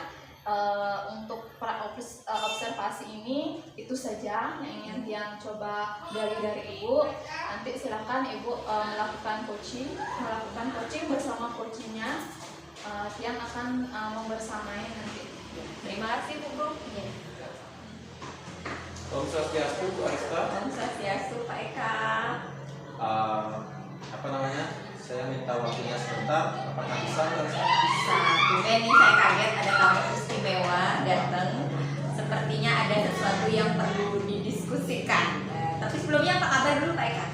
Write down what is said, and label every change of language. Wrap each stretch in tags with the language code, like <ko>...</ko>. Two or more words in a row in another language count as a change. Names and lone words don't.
<id>Untuk observasi ini itu saja yang ingin Tiang coba dari Ibu. Nanti silakan Ibu melakukan coaching bersama coachingnya. Tiang akan membersamai nanti. Terima kasih Bu Gung.</id> <ban>Om Swastiastu Bu Arista. Om Swastiastu Pak Eka.</ban> <id>Saya minta waktunya sebentar. Apakah bisa Bu Arista? Bisa. Ini saya kaget ada tamu istimewa datang. Sepertinya ada sesuatu yang perlu didiskusikan. Tapi sebelumnya apa kabar dulu Pak Eka?</id>